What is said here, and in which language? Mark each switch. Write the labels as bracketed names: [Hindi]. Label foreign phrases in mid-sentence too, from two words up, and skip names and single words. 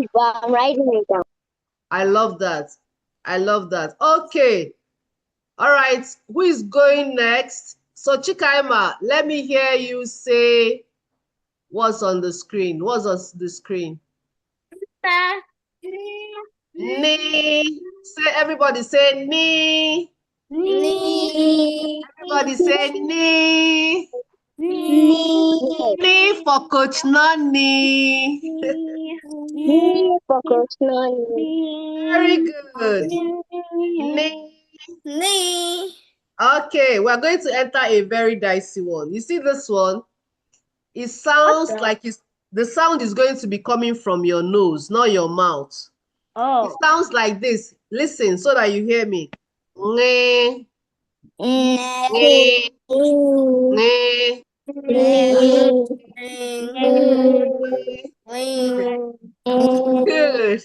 [English] worksheet, but I'm writing it down. I love that. I love that. Okay. All right. Who is going next? So Chikaima, let me hear you say what's on the screen. What's on the screen? Ni. Say everybody say ni. Everybody say ni. Ni for Coach Nani. Very good. Ni. Okay, we're going to enter a very dicey one. You see this one? It sounds like the sound is going to be coming from your nose, not your mouth. It sounds like this. Listen so that you hear me. Nye, nye, nye, Good.